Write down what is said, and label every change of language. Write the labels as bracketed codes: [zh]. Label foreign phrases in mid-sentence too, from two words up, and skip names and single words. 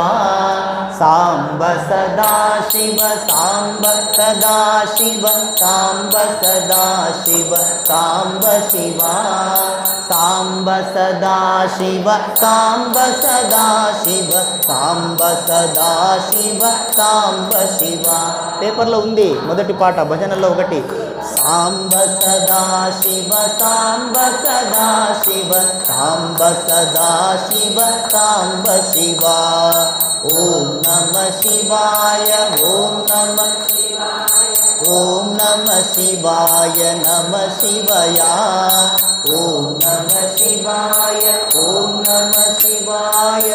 [sa] सांब सदा शिव सांब सदा शिव सांब सदा शिव सांब शिवा सांब सदा शिव सांब सदा शिव सांब सदा शिव सांब शिवा [te] పేపర్లో ఉంది మొదటి పాట భజనలో ఒకటి [sa] सांब सदा शिव सांब सदा शिव सांब सदा शिव सांब शिवा ओम नमः शिवाय ओम नमः ओम नमः शिवाय नमः शिवया ओम नमः शिवाय ओम नमः शिवाय